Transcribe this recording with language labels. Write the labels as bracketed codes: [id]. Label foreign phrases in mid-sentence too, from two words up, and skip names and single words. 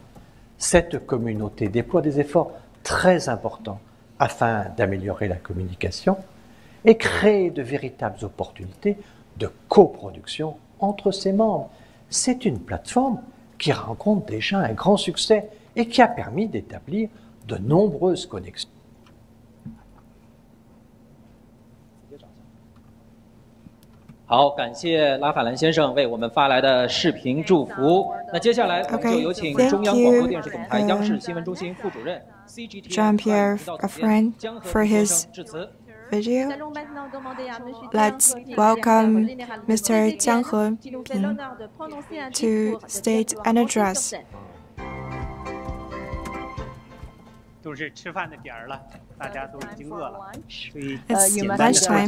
[fr] Cette communauté déploie des efforts très importants afin d'améliorer la communication et créer de véritables opportunités de coproduction entre ses membres. C'est une plateforme qui rencontre déjà un grand succès et qui a permis d'établir de nombreuses connexions. [zh] 好，感谢拉法兰先生为我们发来的视频祝福。那接下来我们就有请中央广播电视总台央视新闻中心副主任 [en] Jean-Pierre Affran for his video. Let's welcome Mr. Jiang Heping to state an address. It's lunchtime.